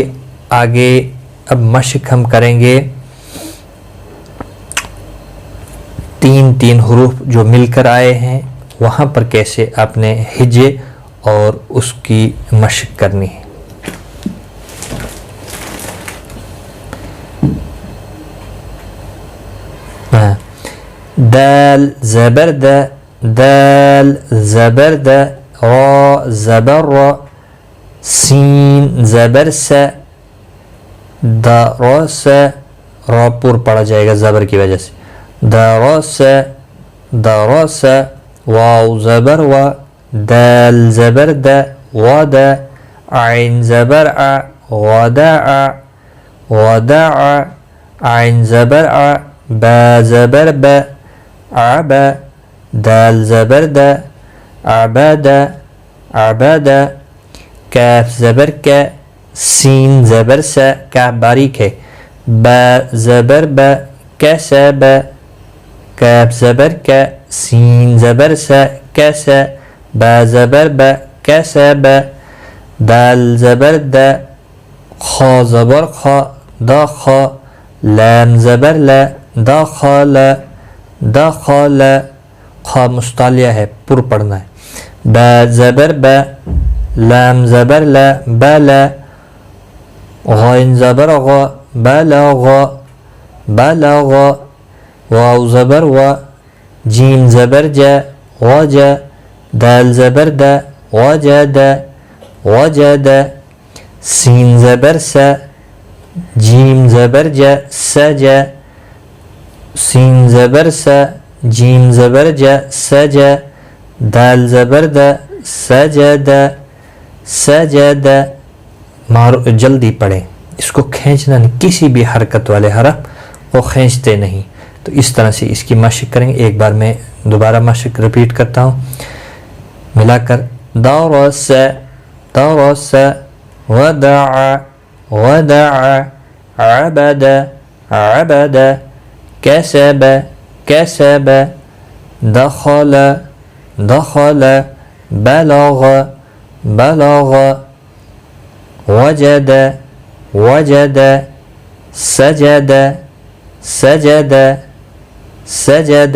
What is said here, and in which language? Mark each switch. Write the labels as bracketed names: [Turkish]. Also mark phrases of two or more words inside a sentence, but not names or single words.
[Urdu] آگے اب مشق ہم کریں گے 3 حروف جو مل کر آئے ہیں وہاں پر کیسے آپ نے ہجے اور اس کی مشق کرنی ہے. دال زبر دا دال زبر دا را زبر را سین زبر سا درس را پور پڑھا جائے گا زبر کی وجہ سے. درس درس واو زبر و دال زبر د ودا عین زبر ع ودع ودع عین زبر ع با زبر ب عب دال زبر د عبد عبد کاف زبر ک سین زبر س کاف باریک ہے. با زبر ب کسب کاف زبر ک سین زبر س کس با زبر ب کسب دال زبر د خا زبر خا دخ لام زبر ل دخل دخل خا مستعلیہ ہے پر پڑھنا ہے. با زبر ب لام زبر ل بل غین زبر غ بلغ بلغ واو زبر و جیم زبر ج وج دال زبر د وجد وجد سین زبر س جیم زبر ج سج سین زبر س جیم زبر ج سج دال زبر د سجد سجد. جلدی پڑھیں, اس کو کھینچنا نہیں, کسی بھی حرکت والے حرف وہ کھینچتے نہیں. تو اس طرح سے اس کی مشق کریں گے. ایک بار میں دوبارہ مشق رپیٹ کرتا ہوں ملا کر. [Arabic] درس درس ودع ودع عبد عبد كسب كسب دخل دخل بلغ بلغ وجد وجد سجد سجد سجد.